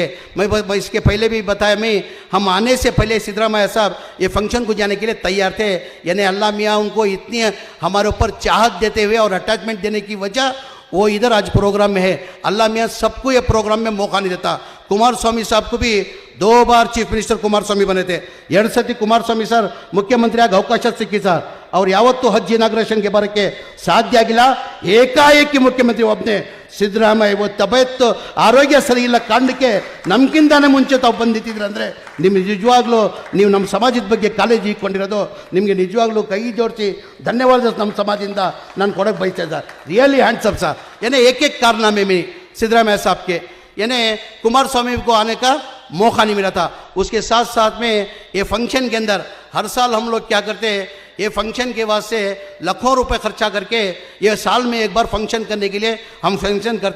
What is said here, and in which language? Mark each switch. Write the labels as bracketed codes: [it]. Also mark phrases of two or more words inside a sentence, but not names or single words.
[hi] मैं इसके पहले भी बताया, हम आने से पहले सिदरा में साहब ये फंक्शन को जाने के लिए तैयार थे। यानी अल्लाह मियाँ उनको इतनी हमारे ऊपर चाहत देते हुए और अटैचमेंट देने की वजह वो इधर आज प्रोग्राम में है। अल्लाह मियाँ सबको ये प्रोग्राम में मौका नहीं देता। कुमार स्वामी साहब को भी 2 बार [en] chief minister [hi] कुमार स्वामी बने थे। [kn] 2 सती कुमार स्वामी सर मुख्यमंत्री आಗ ಅವಕಾಶ ಸಿಕ್ಕಿ ಸರ್, ಅವ್ರು ಯಾವತ್ತೂ ಹಜ್ ಇನಾಗ್ರೇಷನ್ಗೆ ಬರೋಕ್ಕೆ ಸಾಧ್ಯ ಆಗಿಲ್ಲ। ಏಕಾಏಕಿ ಮುಖ್ಯಮಂತ್ರಿ ಒಬ್ಬನೇ ಸಿದ್ದರಾಮಯ್ಯ ತಬೆತ್ತು ಆರೋಗ್ಯ ಸರಿ ಇಲ್ಲ ಕಾರಣಕ್ಕೆ ನಮ್ಗಿಂತಾನೆ ಮುಂಚೆ ತಾವು ಬಂದಿತ್ತಿದ್ರು ಅಂದರೆ ನಿಮ್ಗೆ ನಿಜವಾಗ್ಲೂ ನೀವು ನಮ್ಮ ಸಮಾಜದ ಬಗ್ಗೆ ಕಾಳಜಿ ಇಟ್ಕೊಂಡಿರೋದು ನಿಮಗೆ ನಿಜವಾಗ್ಲೂ ಕೈ ಜೋಡಿಸಿ ಧನ್ಯವಾದ ನಮ್ಮ ಸಮಾಜದಿಂದ ನಾನು ಕೊಡೋಕ್ಕೆ ಬಯಸ್ತಾ ಸರ್। [en] really hands up sir. [hi] यानी एक कारनामे में सिद्धरामैया साहब के यानी कुमार स्वामी को आने का मौका नहीं मिला था। उसके साथ साथ में ये फंक्शन के अंदर हर साल हम लोग क्या करते हैं, ये फंक्शन के वास्ते लाखों रुपए खर्चा करके ये साल में एक बार फंक्शन करने के लिए हम फंक्शन करते।